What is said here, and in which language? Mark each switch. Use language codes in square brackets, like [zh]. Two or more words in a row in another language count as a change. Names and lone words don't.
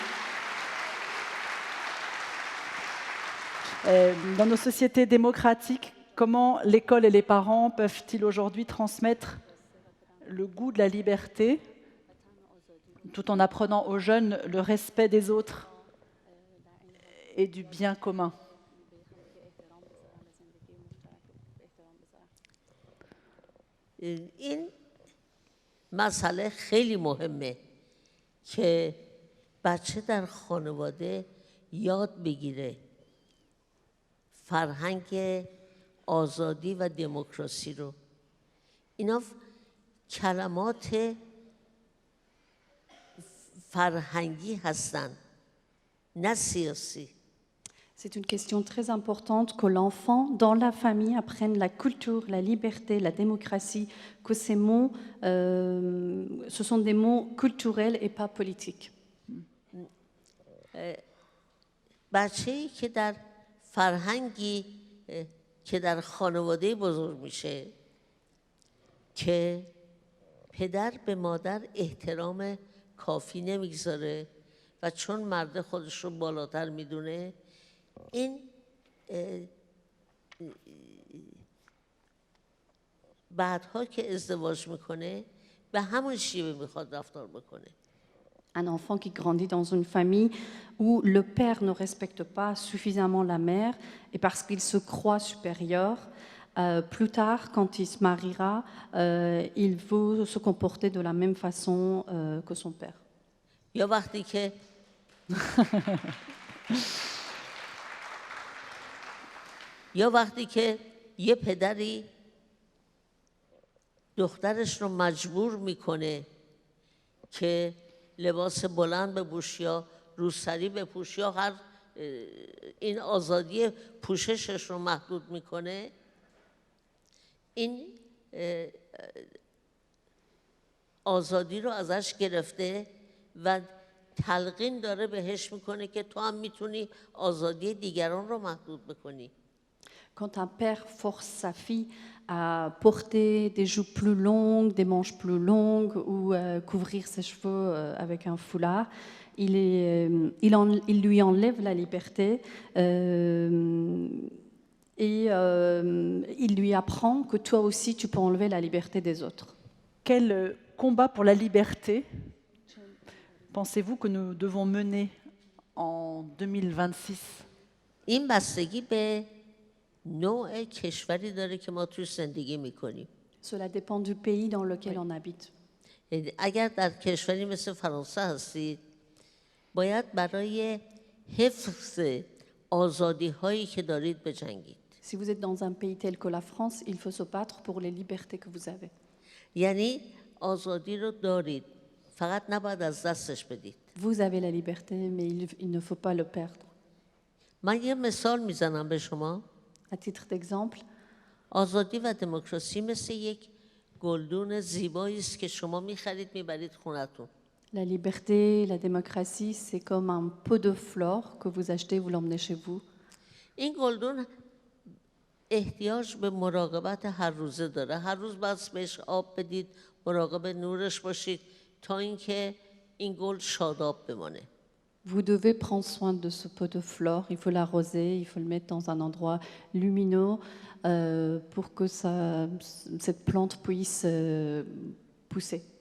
[fr] Dans nos sociétés démocratiques, comment l'école et les parents peuvent-ils aujourd'hui transmettre le goût de la liberté tout en apprenant aux jeunes le respect des autres et du bien commun? [fa] این مسئله خیلی مهمه که بچه در خانواده یاد بگیره فرهنگ آزادی و دموکراسی رو. اینا کلمات فرهنگی هستن، نه سیاسی. [fr] C'est une question très importante que l'enfant, dans la famille, apprenne la culture, la liberté, la démocratie, que ces mots, ce sont des mots culturels et pas politiques. [fa] بچه‌ای که در فرهنگی که در خانواده بزرگ میشه که پدر به مادر احترام کافی نمیگذاره و چون مرد خودش رو بالاتر میدونه، این بعدها که ازدواج میکنه به همون شیوه میخواد رفتار بکنه. [fr] Un enfant qui grandit dans une famille où le père ne respecte pas suffisamment la mère et parce qu'il se croit supérieur, plus tard, quand il se mariera, il veut se comporter de la même façon que son père. [fa] یا وقتی که یه پدری دخترش رو مجبور میکنه که لباس بلند بپوش یا روسری بپوش یا هر این آزادی پوششش رو محدود میکنه، این آزادی رو ازش گرفته و تلقین داره بهش میکنه که تو هم میتونی آزادی دیگران رو محدود بکنی. [fr] Quand un père force sa fille à porter des jupes plus longues, des manches plus longues ou couvrir ses cheveux avec un foulard, il lui enlève la liberté et il lui apprend que toi aussi tu peux enlever la liberté des autres. Quel combat pour la liberté pensez-vous que nous devons mener en 2026? [fa] این بستگی به نوع کشوری داره که ما توش زندگی میکنیم. [fr] Cela dépend du pays dans lequel on habite. [fa] اگر در کشوری مثل فرانسه هستید، باید برای حفظ آزادی هایی که دارید بجنگید. [fr] Si vous êtes dans un pays tel que la France, il faut se battre pour les libertés que vous avez. [fa] یعنی آزادی رو دارید، فقط نباید از دستش بدید. [fr] Vous avez la liberté, mais il ne faut pas le perdre. [fa] من یه مثال میزنم به شما. [fr] À titre d'exemple, [fa] آزادی و دموکراسی مثل یک گلدون زیبایی است که شما میخرید میبرید خونتون. [fr] la liberté, la démocratie, c'est comme un pot de flore que vous achetez, vous l'emmenez chez vous. [fa] این گلدون احتیاج به مراقبت هر روزه داره. هر روز باید بهش آب بدید، مراقب نورش باشید تا اینکه این گل شاداب بمانه. [fr] Vous devez prendre soin de ce pot de flore, il faut l'arroser, il faut le mettre dans un endroit lumineux pour que cette plante puisse pousser.